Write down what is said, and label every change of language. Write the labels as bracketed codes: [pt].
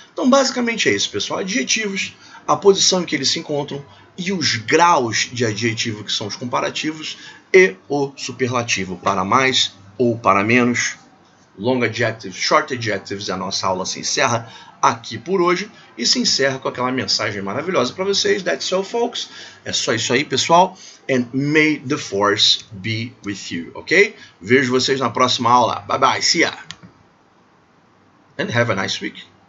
[pt] Então, basicamente é isso, pessoal. Adjetivos, a posição em que eles se encontram e os graus de adjetivo, que são os comparativos, e o superlativo, para mais ou para menos. Long adjectives, short adjectives, a nossa aula se encerra aqui por hoje e se encerra com aquela mensagem maravilhosa para vocês. [en] That's all, folks. [pt] É só isso aí, pessoal. [en] And may the force be with you, ok? [pt] Vejo vocês na próxima aula. [en] Bye bye, see ya! And have a nice week.